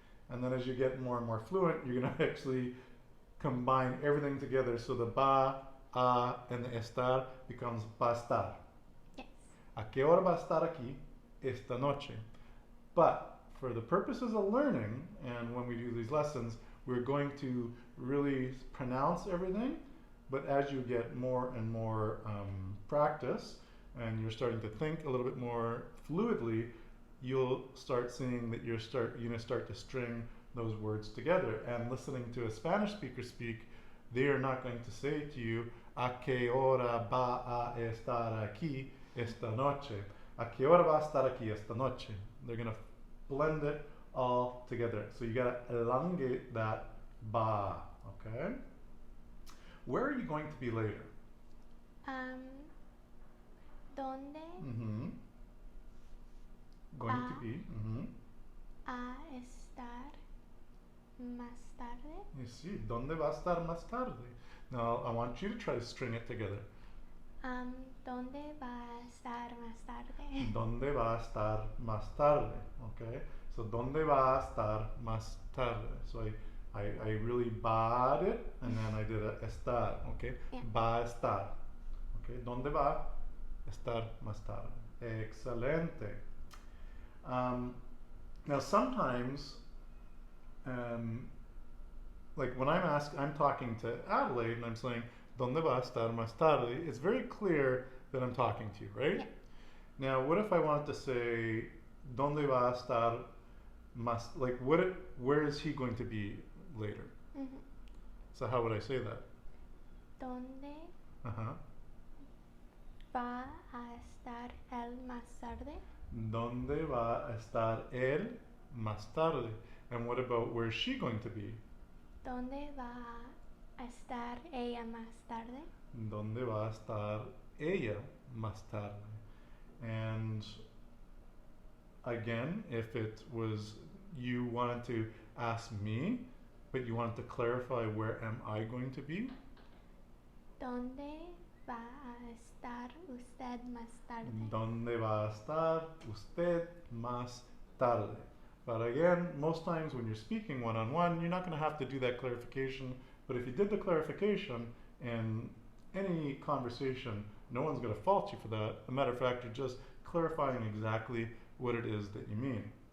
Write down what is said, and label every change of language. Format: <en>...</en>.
<en>And then as you get more and more fluent, you're going to actually combine everything together. So the ba, a, and the estar becomes va estar. Yes.</en> <es>¿A qué hora va a estar aquí esta noche?</es> <en>But for the purposes of learning, and when we do these lessons, we're going to really pronounce everything. But as you get more and more practice, and you're starting to think a little bit more fluidly, you'll start seeing that you're going to start to string those words together. And listening to a Spanish speaker speak, they are not going to say to you,</en> <es>¿A qué hora va a estar aquí esta noche? ¿A qué hora va a estar aquí esta noche?</es> <en>They're going to blend it all together. So you got to elongate that ba, okay? Where are you going to be later?</en> <es>¿Dónde</es> <en>Mm-hmm. Going to be. Mm-hmm.</en> <es>a estar más tarde?</es> <en>You see,</en> <es>¿dónde va a estar más tarde?</es> <en>Now, I want you to try to string it together.</en> <es>¿Dónde va a estar más tarde? ¿Dónde va a estar más tarde? Okay? So, ¿dónde va a estar más tarde?</es> <en>So, I really ba'd it, and then I did a estar, okay? Yeah.</en> <es>Va a estar. Okay? ¿Dónde va a estar más tarde? Excelente.</es> <en>Now, sometimes, like when I'm talking to Adelaide and I'm saying,</en> <es>¿Dónde va a estar más tarde?</es> <en>It's very clear that I'm talking to you, right? Yeah. Now, what if I want to say,</en> <es>¿Dónde va a estar más,</es> <en>like where is he going to be later? Mm-hmm. So how would I say that?</en> <es>¿Dónde Uh-huh. va a estar él más tarde? ¿Dónde va a estar él más tarde?</es> <en>And what about where's she going to be?</en> <es>¿Dónde va a estar ella más tarde? ¿Dónde va a estar ella más tarde?</es> <en>And again, if it was you wanted to ask me, but you want to clarify where am I going to be? ¿Dónde va a estar usted más tarde? ¿Dónde va a estar usted más tarde? But again, most times when you're speaking one-on-one, you're not going to have to do that clarification. But if you did the clarification in any conversation, no one's going to fault you for that. As a matter of fact, you're just clarifying exactly what it is that you mean.</en>